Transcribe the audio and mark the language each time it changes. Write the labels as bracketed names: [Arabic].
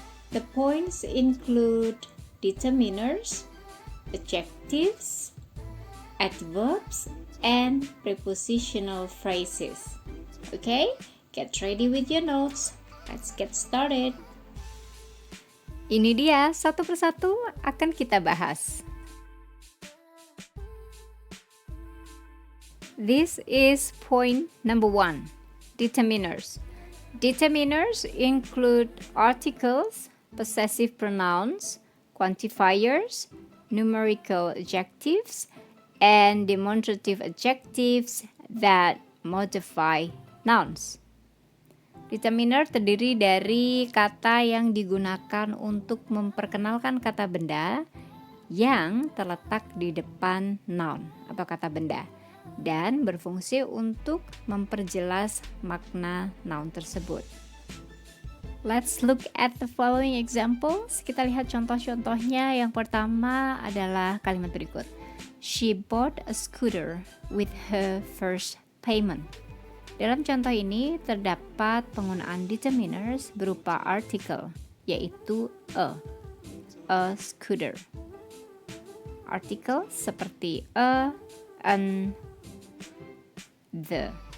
[English] The points include determiners, adjectives, adverbs, and prepositional phrases. Okay, get ready with your notes. Let's get started. [Indonesian] Ini dia, satu persatu akan kita bahas. [English] This is point number 1, determiners. Determiners include articles, possessive pronouns, quantifiers, numerical adjectives, and demonstrative adjectives that modify nouns. [Indonesian] Determiner terdiri dari kata yang digunakan untuk memperkenalkan kata benda yang terletak di depan noun atau kata benda, dan berfungsi untuk memperjelas makna noun tersebut. [English] Let's look at the following examples. [Indonesian] Kita lihat contoh-contohnya. Yang pertama adalah kalimat berikut. [English] She bought a scooter with her first payment. [Indonesian] Dalam contoh ini terdapat penggunaan determiners berupa article, yaitu a scooter. Artikel seperti a, an, the.